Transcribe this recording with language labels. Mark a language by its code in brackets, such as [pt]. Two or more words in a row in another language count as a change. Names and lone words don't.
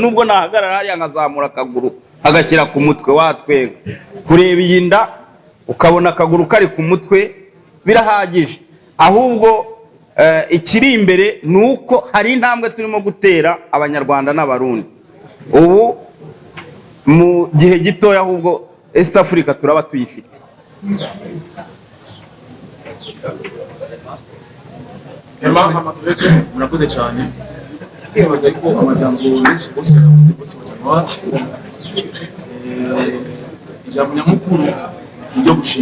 [rw] Nubwo nahagarara hariya nkazamura akaguru agashyira ku mutwe watwenga, kureba iyi nda ukabona akaguru kari ku mutwe birahagije. Ahubwo ikiri imbere nuko hari intambwe turimo gutera Abanyarwanda n'Abarundi. Ubu mu gihe gitoya ahubwo [en] East Africa [rw] turaba tuyifite. Murakoze cyane. [rn] Kibaza ko amajambo menshi bose yavuze bose ijambo nyamukuru ryo gushima.